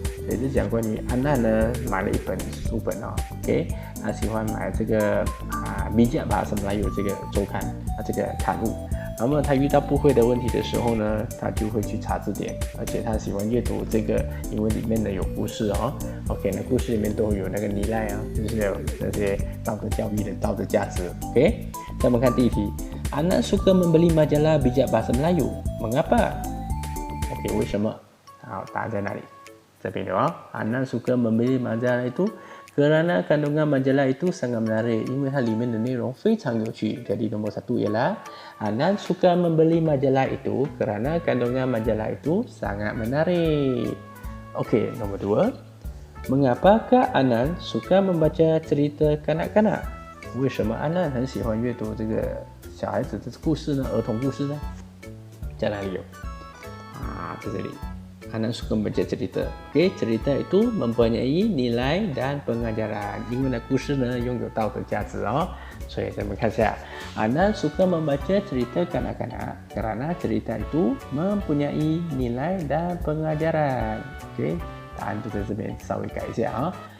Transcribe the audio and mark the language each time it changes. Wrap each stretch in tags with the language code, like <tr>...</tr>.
<zh>也是讲关于安娜呢买了一本书本哦 ，OK， 她喜欢买这个bijak bahasa Melayu 这个周刊这个刊物。那么她遇到不会的问题的时候呢，她就会去查字典，而且她喜欢阅读这个，因为里面呢有故事哦。 OK， 那故事里面都有那个nilai啊，就是有那些道德教育的道德价值。</zh> <ms>OK，</ms> <zh>那我们看第一题，</zh> <ms>安娜 suka membeli majalah bijak bahasa Melayu， mengapa？</ms> <zh>OK， 为什么？好，答案在哪里？</zh> <ms>这边的哦，Anan suka membeli majalah itu kerana kandungan majalah itu sangat menarik，</ms> <zh>因为它里面的内容非常有趣。</zh> <ms>Jadi nombor 1 ialah Anan suka membeli majalah itu kerana kandungan majalah itu sangat menarik. Okey, nombor 2. Mengapakah Anan suka membaca cerita kanak-kanak？</ms> <zh>为什么Anan 很喜欢阅读这个小孩子的故事呢？儿童故事呢？在哪里有？在这里。</zh> <ms>Anan suka membaca cerita. Okey, cerita itu mempunyai nilai dan pengajaran.</ms> <zh>因为呢，故事呢拥有道德价值哦。所以咱们看一下</zh> <ms>Anan suka membaca cerita kanak-kanak kerana cerita itu mempunyai nilai dan pengajaran.</ms> <zh>Okey, 答案就在这边稍微改一下啊。</zh>